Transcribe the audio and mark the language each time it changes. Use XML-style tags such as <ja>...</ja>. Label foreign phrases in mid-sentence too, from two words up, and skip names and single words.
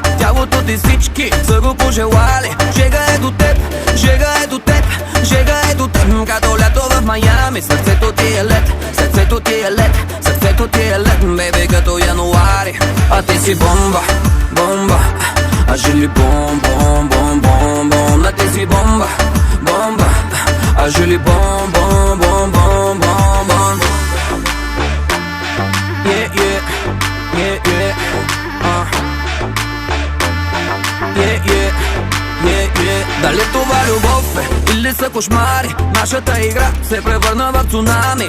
<bg>Тялото ти всички са го пожелали. Жега е до теб, жега е до теб, жега е до теб, като лято в Майами. Сърцето ти е лед, сърцето ти е лед, сърцето ти е лед, бебе, като януари. А ти си бомба, бомба, а жили бом, бом, бом, бом, бом. А ти си бомба, бомба, а жили бом, бом, бом, бом, бом, бом.</bg> <en>Yeah, yeah, yeah, yeah, yeah, yeah, yeah, yeah.</en> <bg>Дали това любов е или са кошмари? Нашата игра се превърна в цунами.</bg>